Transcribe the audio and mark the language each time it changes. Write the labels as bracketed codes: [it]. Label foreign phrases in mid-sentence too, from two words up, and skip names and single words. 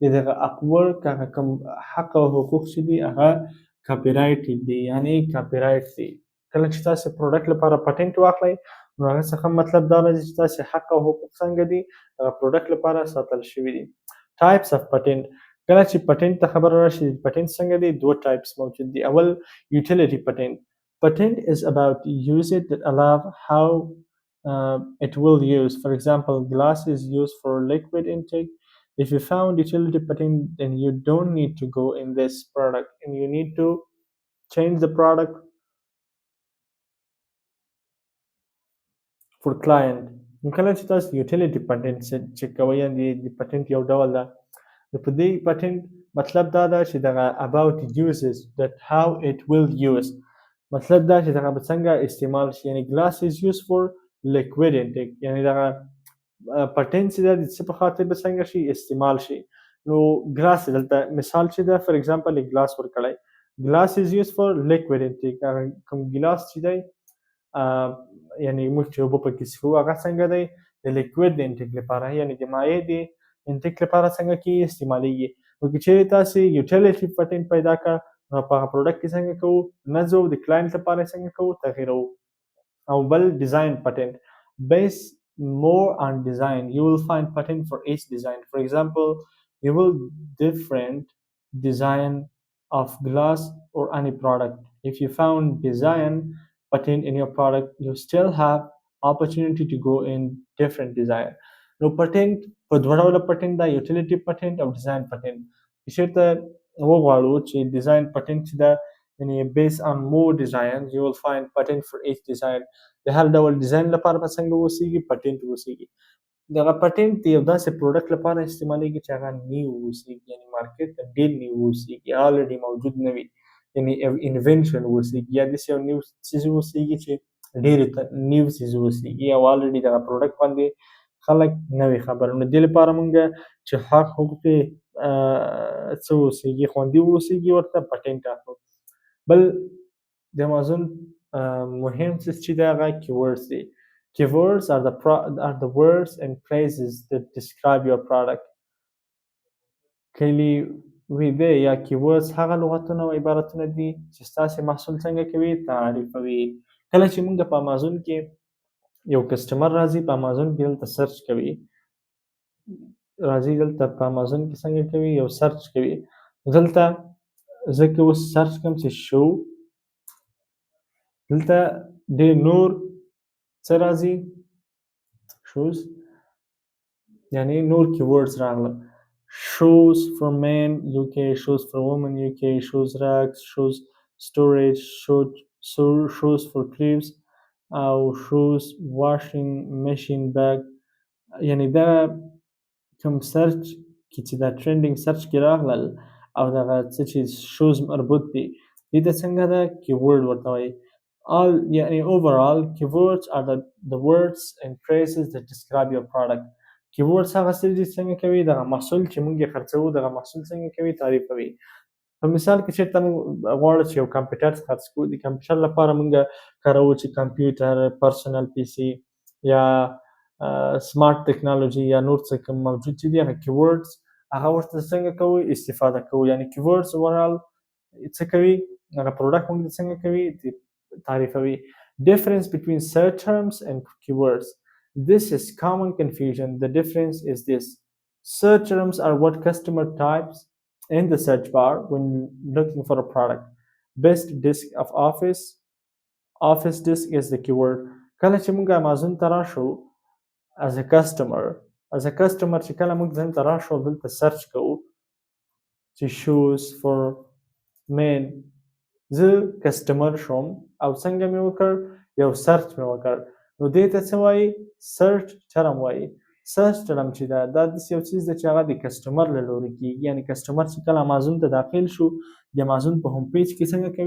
[ps] دغه اپورک هغه کوم حق او حقوق چې دي هغه کاپي رایټ دي یعنې کاپي رایټ دي کله چې تاسې پروډکټ لپاره پټنټ واخلئ نو هغه څخه مطلب دا راځي چې تاسې حق او حقوق څنګه دي هغه پروډکټ لپاره ساتل شوي دي [en] types of patent [ps] کله چې پټنټ ته خبره راشي پټنټ څنګه دي دوه ټایپس موجود دي اول [en] utility patent patent is about usage that allow how it will use. For example, glass is used for liquid intake. If you found utility patent, then you don't need to go in this product and you need to change the product for client. [ps] نو کله چې تاسو [en] utility patent [ps] چې کوئ یعنې د پټنټ یو ډول ده نو په دې پټنټ مطلب دا ده چې دغه [en] about uses that how it will use [ps] مطلب دا چې دغه به څنګه استعمال شي یعنې [en] glass is used for liquid intake [ps] یعنې دغه پټنټ چې ده د څه په خاطر به څنګه شي استعمال شي نو ګلاس دلته مثال چې ده [en] for example [ps] یې ګلاس ورکړی [en] glass is used for liquid intake [ps] کوم ګلاس چې دی یعنې موږ چې اوبه پکې څښو هغه څنګه دی د لیکوید د انټیک لپاره یعنې د مایع د انټیک لپاره څنګه کې استعمالیږي نو که چیرې تاسې [en] utility patent [ps] پیدا کړه نو په هغه پروډکټ کې څنګه کوو نه ځو د کلاینټ لپاره څنګه کوو تغییروو او بل [en] design patent based more on design you will find patent for each design for example you will different design of glass or any product if you found design patent in your product you still have opportunity to go in different design no patent [ps] په دوه ډوله [en] patent [ps] دا [en] utility patent او design patent [ps] چېرته وغواړو چې [en] design patent [ps] چې دا یعنې [en] based on more designs you will find patent for each design [ps] د هر ډول ډیزاین لپاره به څنګه اوسېږي پټنټ اوسېږي دغه پټنټ د یو داسې پروډکټ لپاره استعمالیږي چې هغه نیو اوسېږي یعنې مارکیټ ته ډېر نیو اوسېږي الریډي موجود نه وي یعنې انوینشن اوسېږي یا داسې یو نیو څیز اوسېږي چې ډېر نیو څیز اوسېږي او الریډي دغه پروډکټ باندې خلک نه وي خبر نو دې لپاره مونږ چې حق حقوق یې څه اوسېږي خوندي اوسېږي ورته پټنټ اخلو بل د امازون مهم څیز چې دی هغه کیورډز دی [en] keywords are the words and phrases that describe your product [ps] کلیوي یا keywords هغه لغتونه او عبارتونه دي چې ستاسې محصول څنګه کوي تعریفوي کله چې موږ په امازون کې یو کسټمر راځي په امازون کې دلته سرچ کوي راځي دلته په امازون کې څنګه کوي یو سرچ کوي دلته زه که اوس سرچ کوم چې شو دلته ډېر نور څه راځي شوز یعنی نور کیورډز راغله [en] shoes for men UK shoes for women UK shoes racks shoes storage shoes for cribs [ps] او [en] shoes washing machine bag [ps] یعنی دا کوم سرچ کې چې دا [en] trending search [ps] کې راغلل او دغه څه چې شوز مربوط دي دې ته څنګه دا کیورډ ورته وایي all يعني [en] overall keywords are the words and phrases that describe your product keywords [ps] هغه څه دي څنګه کوي دغه محصول چې موږ یې خرڅوو دغه محصول څنګه کوي تعریفوي په مثال کې چېرته موږ غواړو چې یو کمپیوټر خرڅ کړو د کمپیوټر لپاره موږ کاروو چې [en] computer personal PC [ps] یا [en] smart technology [ps] یا نور څه کوم موجود چې دي هغه کیورډز هغه ورته څنګه کوو استفاده کوو یعنی کیورډز overall څه کوي هغه پروډکټ موږ څنګه کوي تعریفوي [en] difference between search terms and keywords this is common confusion the difference is this search terms are what customer types in the search bar when looking for a product best disk of office disk is the keyword [ps] کله چې موږ امازون ته راشو [en] as a customer [ps] چې کله موږ ځان ته راشو دلته سرچ کوو چې [en] shoes for men [ps] زه کسټمر شوم او څنګه مې وکړ یو سرچ مې وکړ نو دې ته څه وایي سرچ ټرم وایي [en] search term [ps] چې دا داسې یو څیز دی چې هغه د کسټمر له لورې کېږي یعنی کسټمر چې کله امازون ته داخل شو د امازون په [en] home page [ps] کې څنګه کوي